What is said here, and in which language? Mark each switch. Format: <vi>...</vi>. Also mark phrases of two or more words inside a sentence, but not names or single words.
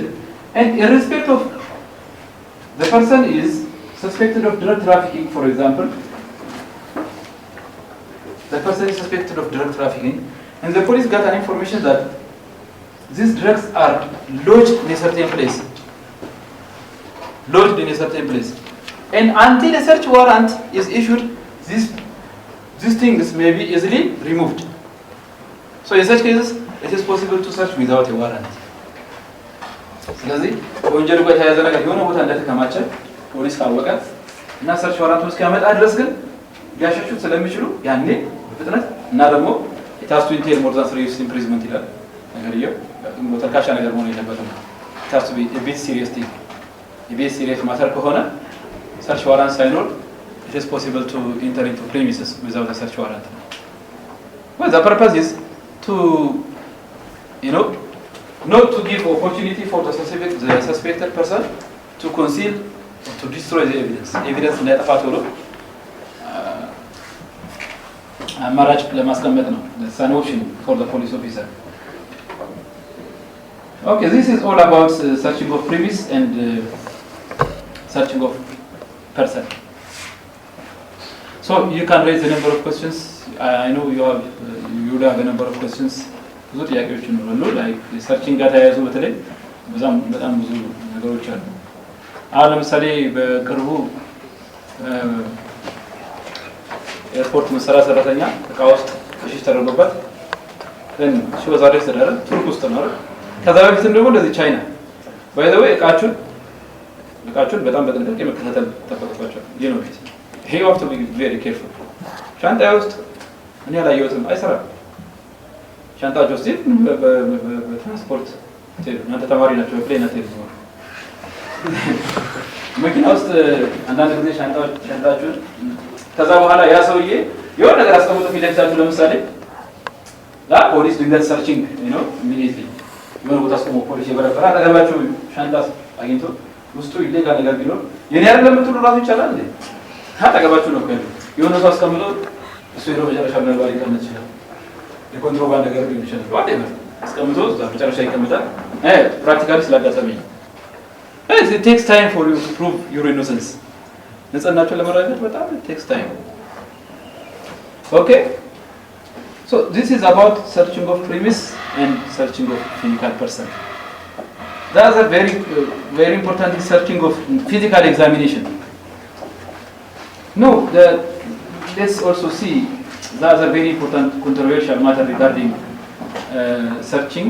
<en>And in respect of the person is suspected of drug trafficking, for example, the person is suspected of drug trafficking, and the police got an information that these drugs are lodged in a certain place. lodged in a certain place. And until a search warrant is issued, these things may be easily removed. So in such cases, it is possible to search without a warrant.</en> <am>ስለዚህ ወንጀሉ ጋር የተያያዘ ነገር የሆነ ቦታ እንደተከማቸ ፖሊስ ካወቀ እና</am> <en>search warrant</en> <am>እስኪያመጣ ድረስ ግን ሊያሸሹት ስለሚችሉ ያኔ በፍጥነት እና ደግሞ</am> <en>it has to entail more than 3 years imprisonment</en> <am>ይላል ነገርየው ተካሻ ነገር መሆን የለበትም</am> <en>it has to be a bit serious thing a bit serious matter ከሆነ search warrant ሳይኖር it is possible to enter into premises without a search warrant. Well, the purpose is to, not to give opportunity for the suspected person to conceal or to destroy the evidence.</en> <am>Evidence እንዳይጠፋ ቶሎ አማራጭ ለማስቀመጥ ነው.</am> <en>That's an option for the police officer. Okay, this is all about searching of premise and searching of person. So you can raise a number of questions. I know you would have a number of questions.</en> <am>ብዙ ጥያቄዎች ይኖራሉ</am> <en>like searching</en> <am>ጋር ተያይዞ በተለይ በጣም ብዙ ነገሮች አሉ። አሁን ለምሳሌ በቅርቡ ኤርፖርት መሰራ ሰራተኛ እቃ ውስጥ ከሽሽ ተደርጎበት</am> <en>she was arrested</en> <am>አይደል ቱርክ ውስጥ ነው አይደል ከዛ በፊትም ደግሞ እንደዚህ ቻይና</am> <en>by the way</en> <am>እቃቹን በጣም በጥንቃቄ መከታተል ተጠበቅባቸዋል</am> <en>you have to be very careful</en> <am>ሻንጣ ውስጥ እኔ ያላየሁትም አይሰራም ሻንጣቸው ውስጥ በትራንስፖርት እናንተ ተማሪ ናቸው በፕሌን አትሄዱ መኪና ውስጥ አንዳንድ ጊዜ ሻንጣችሁን ከዛ በኋላ ያ ሰውዬ የሆነ ነገር አስቀምጦ ፊት ለፊታችሁ ለምሳሌ ፖሊስ ድንገት ሰርቺንግ ኢሚዲየትሊ የሆነ ቦታ አስቆሞ ፖሊስ የበረበረ አጠገባችሁ ሻንጣ አግኝቶ ውስጡ ይሌጋል ነገር ቢኖር የኔ አይደለም የምትሉ ራሱ ይቻላል እንዴ አጠገባችሁ ነው ከሆነ የሆነ ሰው አስቀምጦ እሱ ሄዶ መጨረሻ ምናልባት ሊቀመጥ ይችላል የኮንትሮባንድ ነገር ሊሆን ይችላል whatever አስቀምጦ መጨረሻ ይቀመጣል ፕራክቲካሊ ስላጋጠመኝ</am> <en>it takes time for you to prove your innocence</en> <am>ንጽህናቸውን ለማረጋገጥ በጣም</am> <en>it takes time. Okay, so this is about searching of premise and searching of physical person. The other very important is searching of physical examination. No, let's also see the other very important controversial matter regarding searching.</en>